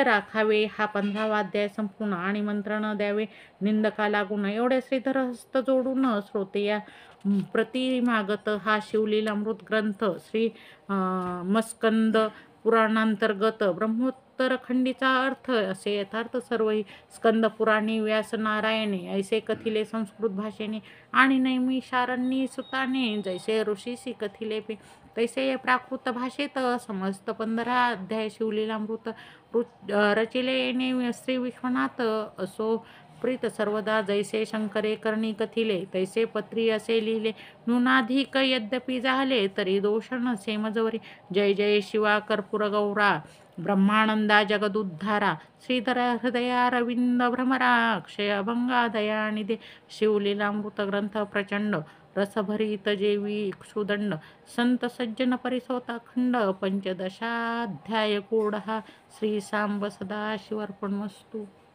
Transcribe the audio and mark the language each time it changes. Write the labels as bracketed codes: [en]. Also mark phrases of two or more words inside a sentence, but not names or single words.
[mr] राखावे हा 15वा अध्याय संपूर्ण, आणि मंत्र न द्यावे निंदका लागून, एवढे श्रीधर हस्त जोडून श्रोतेया प्रति मागत हा शिवलीलामृत ग्रंथ, श्री मस्कंद पुराणांतर्गत ब्रह्मोत्तर खंडीचा अर्थ असे यथार्थ सर्वही, स्कंद पुराणी व्यास नारायणे ऐसे कथिले संस्कृत भाषेने, आणि नैमिषारण्यी सुताने जैसे ऋषीसी कथिले पे, तैसे प्राकृत भाषेत समस्त 15 अध्याय शिवलीलामृत रचिले श्री विश्वनाथ, असो प्रीत सर्वदा, जैसे शंकरे करणी कथिले, तैसे पत्री असे लिहिले, न्यूनाधिक यद्यपि झाले तरी दोष नसे मजवरी, जय जय शिवा कर्पूर गौरा, ब्रह्मानंदा जगदुद्धारा श्रीधर हृदयारविंद भ्रमरा अक्षय अभंगा दयानिधे शिवलीलामृत ग्रंथ प्रचंड रसभरित जेवी सुदंड संत सज्जन परिसोता खंड पंचदशाध्याय कोड हा श्री सांब सदाशिवर्पणमस्तु.